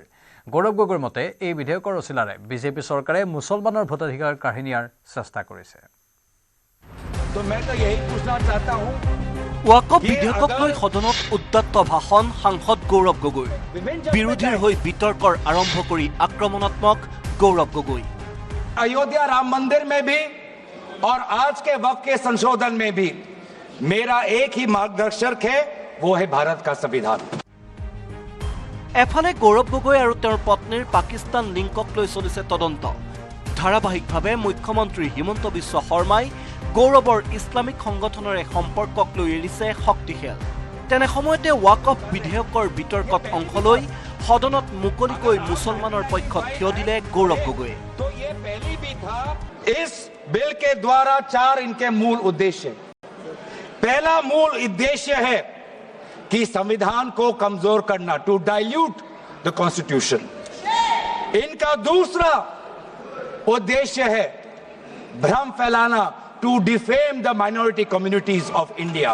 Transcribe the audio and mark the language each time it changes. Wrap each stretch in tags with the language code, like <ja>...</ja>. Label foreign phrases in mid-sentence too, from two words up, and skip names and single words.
<as>গৌৰৱ গগৈৰ মতে এই বিধেয়কৰ অচিলাৰে বিজেপি চৰকাৰে মুছলমানৰ ভোটাধিকাৰ কাঢ়ি নিয়াৰ চেষ্টা কৰিছে। ৱাকফ বিধেয়কক লৈ সদনত উত্তপ্ত ভাষণ সাংসদ গৌৰৱ গগৈৰ। বিৰোধীৰ হৈ বিতৰ্কৰ আৰম্ভ কৰি আক্ৰমণাত্মক গৌৰৱ গগৈ।</as> <hi>अयोध्या राम मंदिर में भी और आज के वक्त के संशोधन में भी मेरा एक ही मार्गदर्शक है, वो है भारत का संविधान।</hi> <as>এফালে গৌৰৱ গগৈ আৰু তেওঁৰ পত্নীৰ পাকিস্তান লিংকক লৈ চলিছে তদন্ত। ধাৰাবাহিকভাৱে মুখ্যমন্ত্ৰী হিমন্ত বিশ্ব শৰ্মাই গৌৰৱৰ ইছলামিক সংগঠনেৰে সম্পৰ্কক লৈ এৰিছে শক্তিশাল। তেনে সময়তে ৱাকফ বিধেয়কৰ বিতৰ্কত অংশ লৈ সদনত মুকলিকৈ মুছলমানৰ পক্ষত থিয় দিলে গৌৰৱ গগৈয়ে।</as> <hi>इस बिल के द्वारा 4 इनके मूल उद्देश्य। पहला मूल उद्देश्य है कि संविधान को कमजोर करना,</hi> <en>to dilute the constitution.</en> <hi>इनका दूसरा उद्देश्य है भ्रम फैलाना,</hi> <en>to defame the minority communities of India.</en>